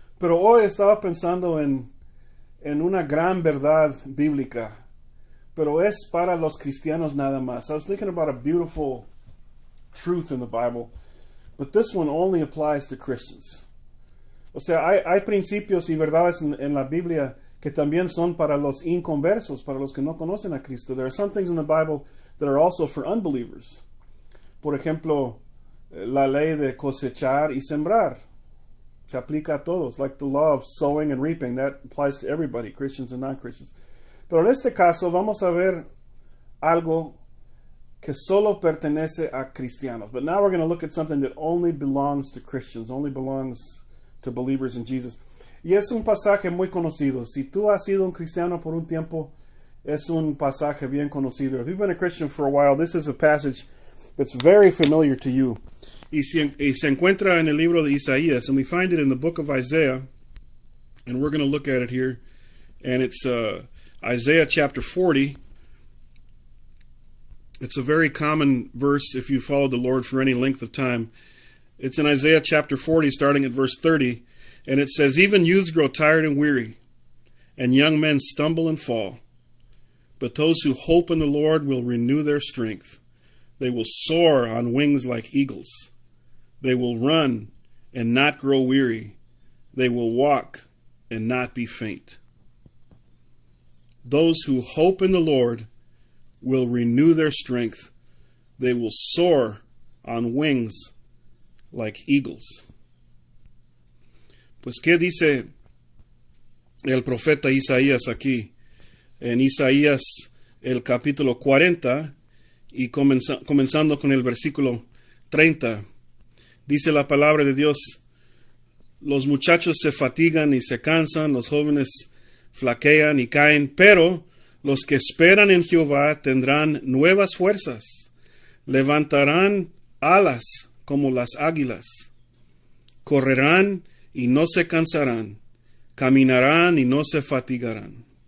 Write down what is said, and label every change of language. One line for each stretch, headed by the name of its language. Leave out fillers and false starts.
Spanish: Pero hoy estaba pensando en una gran verdad bíblica, pero es para los cristianos nada más.
English: I was thinking about a beautiful truth in the Bible, but this one only applies to Christians.
Spanish: O sea, hay principios y verdades en la Biblia que también son para los inconversos, para los que no conocen a Cristo.
English: There are some things in the Bible that are also for unbelievers.
Spanish: Por ejemplo, la ley de cosechar y sembrar. Se aplica a todos,
English: like the law of sowing and reaping. That applies to everybody, Christians and non-Christians.
Spanish: Pero en este caso vamos a ver algo que solo pertenece a cristianos.
English: But now we're going to look at something that only belongs to Christians, only belongs to believers in Jesus.
Spanish: Y es un pasaje muy conocido. Si tú has sido un cristiano por un tiempo, es un pasaje bien conocido.
English: If you've been a Christian for a while, this is a passage that's very familiar to you.
Spanish: Y se encuentra en el libro de Isaías,
English: and we find it in the book of Isaiah, and we're going to look at it here. And it's Isaiah chapter 40. It's a very common verse if you followed the Lord for any length of time. It's in Isaiah chapter 40, starting at verse 30, and it says, "Even youths grow tired and weary, and young men stumble and fall. But those who hope in the Lord will renew their strength. They will soar on wings like eagles. They will run and not grow weary. They will walk and not be faint." Those who hope in the Lord will renew their strength. They will soar on wings like eagles.
Spanish: Pues, ¿qué dice el profeta Isaías aquí? En Isaías, el capítulo 40, y comenzando con el versículo 30, dice la palabra de Dios: los muchachos se fatigan y se cansan, los jóvenes flaquean y caen, pero los que esperan en Jehová tendrán nuevas fuerzas, levantarán alas como las águilas, correrán y no se cansarán, caminarán y no se fatigarán.